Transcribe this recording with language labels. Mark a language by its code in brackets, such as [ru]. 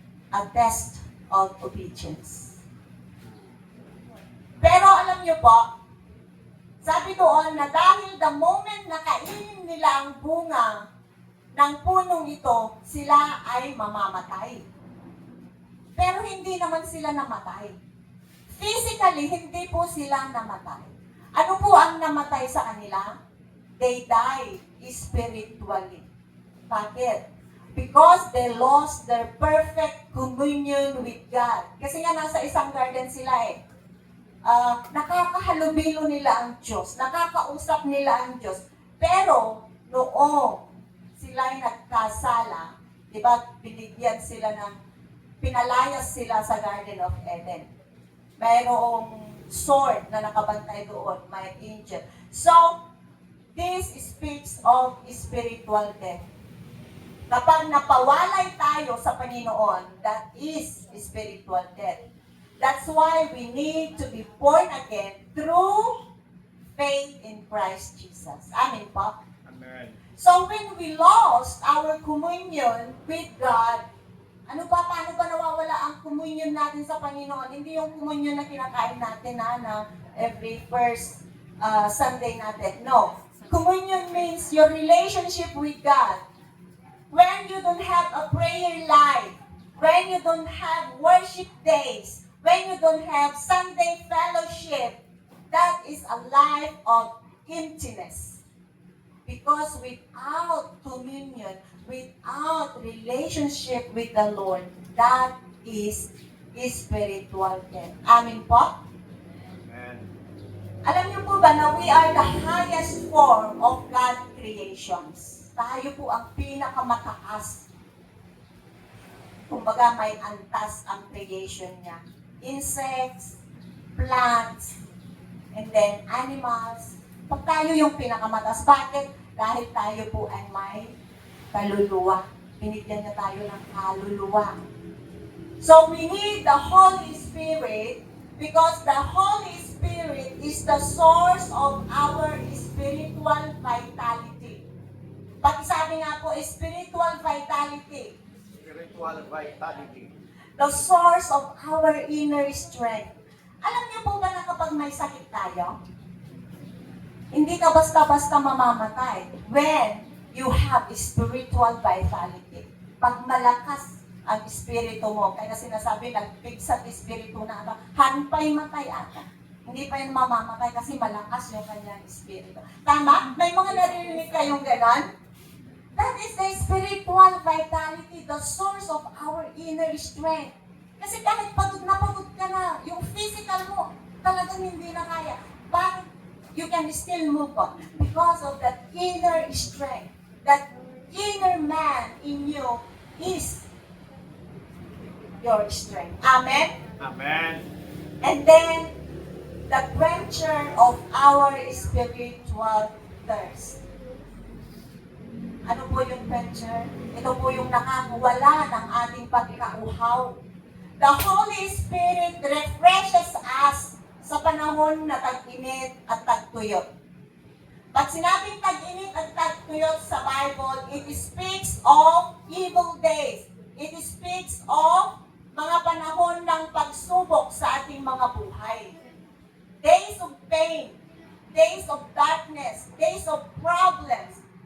[en] A test of obedience. [tl] Pero alam niyo po, sabi doon na dahil the moment na kainin nila ang bunga ng punong ito, sila ay mamamatay. Pero hindi naman sila namatay. Physically, hindi po sila namatay. Ano po ang namatay sa kanila? [en] They died spiritually. Bakit? Because they lost their perfect communion with God. [tl] Kasi nga nasa isang garden sila nakakahalubilo nila ang Diyos, nakakausap nila ang Diyos. Pero, noong sila'y nagkasala, di ba, binigyan sila pinalayas sila sa Garden of Eden. Mayroong sword na nakabantay doon, may angel. [en] So, this speaks of spiritual death. [tl] Kapag napawalay tayo sa Panginoon, [en] that is spiritual death. That's why we need to be born again through faith in Christ Jesus. [tl] Amen po? Amen. [en] So when we lost our communion with God, [tl] Ano ba, paano ba nawawala ang communion natin sa Panginoon? Hindi yung communion na kinakain natin na every first Sunday natin. No. [en] Communion means your relationship with God. When you don't have a prayer life, when you don't have worship days, when you don't have Sunday fellowship, that is a life of emptiness. Because without communion, without relationship with the Lord, that is spiritual death. [tl] Amen po? Amen. Alam niyo po ba na [en] we are the highest form of God creations? [tl] Tayo po ang pinakamataas. Kumbaga may antas ang creation niya. [en] Insects, plants, and then animals. [tl] Pag tayo yung pinakamataas, bakit? Dahil tayo po ay may kaluluwa. Binigyan niya tayo ng kaluluwa. [en] So we need the Holy Spirit because the Holy Spirit is the source of our spiritual vitality. [tl] Pag sabi nga po, [en] spiritual vitality. Spiritual vitality. The source of our inner strength. [tl] Alam niyo po ba na kapag may sakit tayo, hindi ka basta-basta mamamatay [en] when you have spiritual vitality. [tl] Pag malakas ang espiritu mo, kaya sinasabi, nagpigsat espiritu na ata, hanpay matay ata. Hindi pa yun mamamatay kasi malakas yung kanyang espiritu. Tama? May mga naririnig kayong ganon? [en] That is the spiritual vitality, the source of our inner strength. [tl] Kasi kahit pagod ka na, yung physical mo, talagang hindi na kaya. [en] But you can still move on because of that inner strength. That inner man in you is your strength. Amen? Amen. And then, the quencher of our spiritual thirst. [tl] Ano po yung quencher? Ito po yung nakakawala ng ating pagkauhaw. [en] The Holy Spirit refreshes us [tl] sa panahon na tag-init at tag-tuyot. Pag sinabing tag-init at tag-tuyot sa Bible, [en] it speaks of evil days. It speaks of [tl] mga panahon ng pagsubok sa ating mga buhay. [en] Days of pain, days of darkness, days of problems.